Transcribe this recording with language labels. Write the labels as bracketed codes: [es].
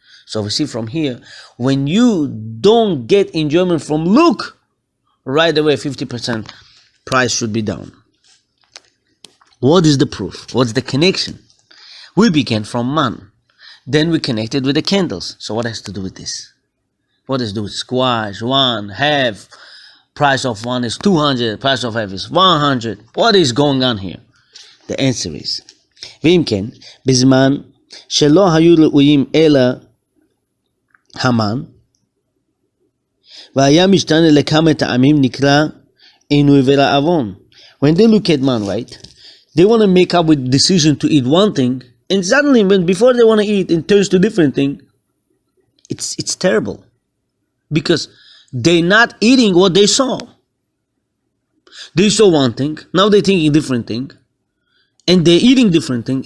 [en] So we see from here, when you don't get enjoyment from look, right away 50% price should be down. What is the proof? What's the connection? We began from man. Then we connected with the candles. So what has to do with this? What does it do with squash, one, half, price of one is 200, price of half is 100. What is going on here? The answer is, [he] ואם כן, בזמן שלא היו ראויים אלא המן, והיה משתנה לכמה טעמים נקרא עינוי ורעבון. [en] When they look at man, right, they want to make up with decision to eat one thing, and suddenly, before they want to eat, it turns to different thing. It's terrible, because they're not eating what they saw. They saw one thing, now they're thinking different thing, and they're eating different thing.